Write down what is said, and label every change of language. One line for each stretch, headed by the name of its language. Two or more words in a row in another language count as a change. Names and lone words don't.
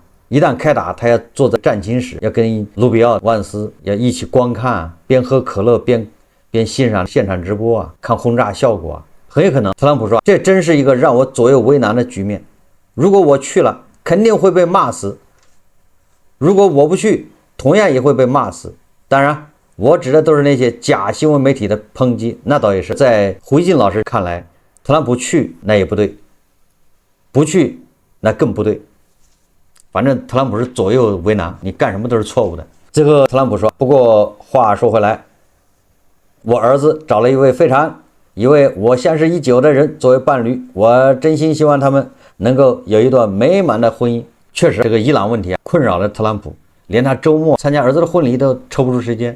Chinese: 一旦開打，他要坐在戰情室，要跟盧比奧、萬斯要一起觀看，邊喝可樂邊欣賞現場直播啊，看轟炸效果啊，很有可能。特朗普說：“這真是一個讓我左右為難的局面。如果我去了，肯定會被罵死；如果我不去，同樣也會被罵死。當然，我指的都是那些假新聞媒體的抨擊，那倒也是。在胡錫進老師看來，特朗普去那也不對，不去那更不對。反正特朗普是左右為難，你幹什麼都是錯誤的。” 最後特朗普說：“不過話說回來。我兒子找了一位我相識已久的人作為伴侶，我真心希望他們能夠有一段美滿的婚姻。” 確實，這個伊朗問題困擾了特朗普，連他周末參加兒子的婚禮都抽不出時間。